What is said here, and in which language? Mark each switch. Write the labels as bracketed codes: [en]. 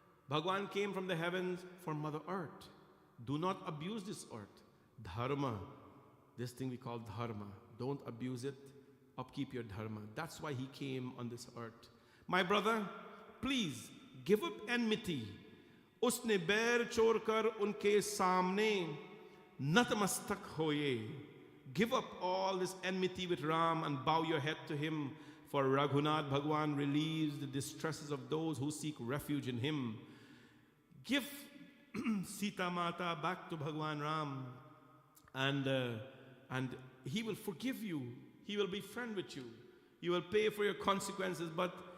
[en] Bhagwan came from the heavens for Mother Earth. Do not abuse this earth. Dharma. This thing we call dharma. Don't abuse it. Upkeep your dharma. That's why he came on this earth. My brother, please give up enmity. [hi] उसने बैर छोड़कर उनके सामने नतमस्तक होए. [en] Give up all this enmity with Ram and bow your head to him, for Raghunath Bhagwan relieves the distresses of those who seek refuge in him. Give Sita Mata back to Bhagwan Ram, and he will forgive you. He will be friend with you. You will pay for your consequences, but